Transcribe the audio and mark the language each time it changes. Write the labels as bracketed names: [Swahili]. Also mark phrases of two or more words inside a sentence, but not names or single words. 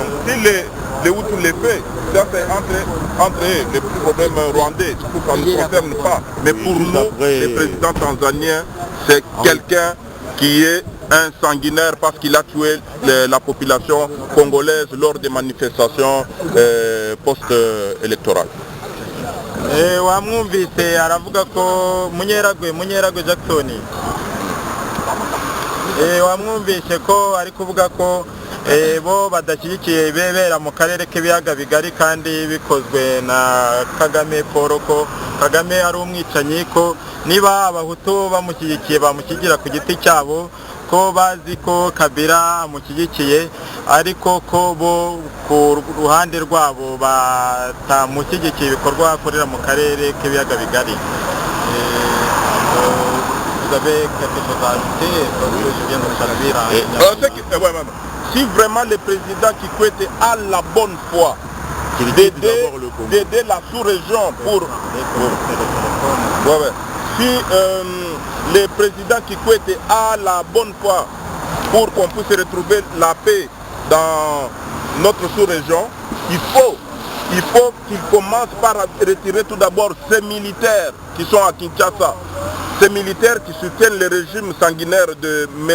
[French] Si les Hutus les fait, ça c'est entre eux, les problèmes rwandais, ça ne nous concerne pas. Mais pour nous, le président tanzanien, c'est quelqu'un qui est un sanguinaire parce qu'il a tué la population congolaise lors des manifestations post-électorales. [Kinyarwanda] wamwumvise aravuga ko munyeragwe Jackson wamwumvise ko ari kuvuga ko bo badashyigikiye ibibera mu karere k'ibiyaga bigari kandi bikozwe na Kagame Paul, ko Kagame ari umwicanyi, ko niba abahutu bamushyigikiye bamushyigira ku giti cyabo, ko bazi ko Kabila amushyigikiye ariko ko bo ku ruhande rwabo batamushyigikiye ibikorwa akorera mu karere k'ibiyaga bigari. [French] Vous avez quelque chose à ajouter parce que je viens de saluer. Si vraiment le président Kikwete a la bonne foi d'aider la sous-région si le président Kikwete a la bonne foi pour qu'on puisse retrouver la paix dans notre sous-région, il faut qu'il commence par retirer tout d'abord ces militaires qui sont à Kinshasa, ces militaires qui soutiennent le régime sanguinaire de M.